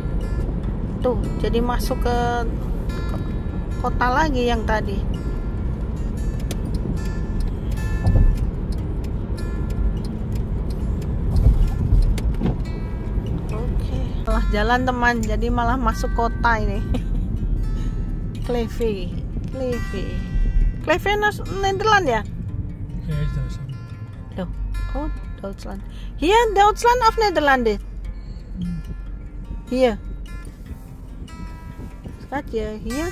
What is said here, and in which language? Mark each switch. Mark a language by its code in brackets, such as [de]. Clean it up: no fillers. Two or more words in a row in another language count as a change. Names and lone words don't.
[id] Tuh jadi masuk ke kota lagi yang tadi. Salah jalan teman, jadi malah masuk kota ini. Kleve Nederland ya? [nl] Ja, is Duitsland. [id] Loh, oh Duitsland. [nl] Hier Duitsland of Nederland? Hier. Schat je, hier.